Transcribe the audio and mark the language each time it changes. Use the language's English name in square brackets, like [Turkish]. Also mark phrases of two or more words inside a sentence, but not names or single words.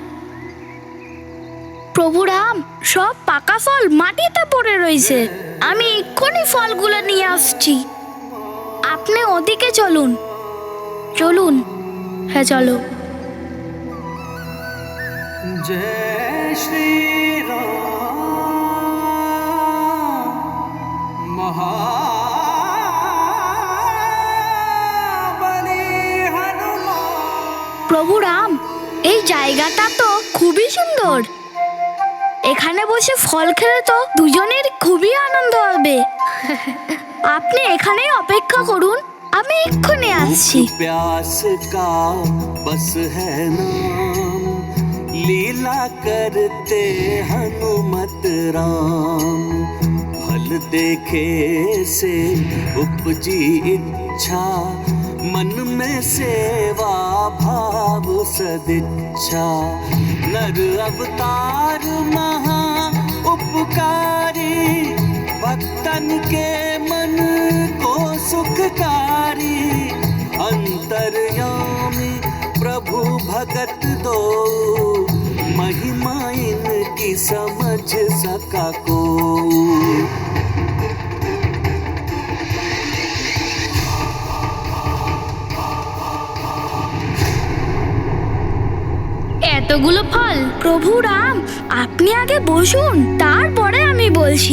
[Bangla] প্রভু রাম, সব পাকা ফল মাটিতে পড়ে রয়েছে। আমি এক্ষুনি ফলগুলো নিয়ে আসছি। আপনি ওদিকে চলুন। চলুন, হ্যাঁ চলো। [Hindi] जय श्री राम महाबली हनुमान। [Bangla] প্রভু রাম, এই জায়গাটা তো খুবই সুন্দর। এখানে বসে ফল খেলে তো দুজনের খুবই আনন্দ হবে। আপনি এখানেই অপেক্ষা করুন, আমি এক্ষুনি আসছি। [Hindi] प्यास का बस है नाम, लीला करते हनुमत राम। फल देखे से उपजी इच्छा, मन में सेवा भाव सदिच्छा। नर अवतार महा उपकारी, भक्तन के मन को सुखकारी। अंतर्यामी प्रभु भगत दो, महिमा इनकी समझ सका को। [Bangla] এতগুলো ফল? প্রভু রাম, আপনি আগে বসুন, তারপরে আমি বলছি।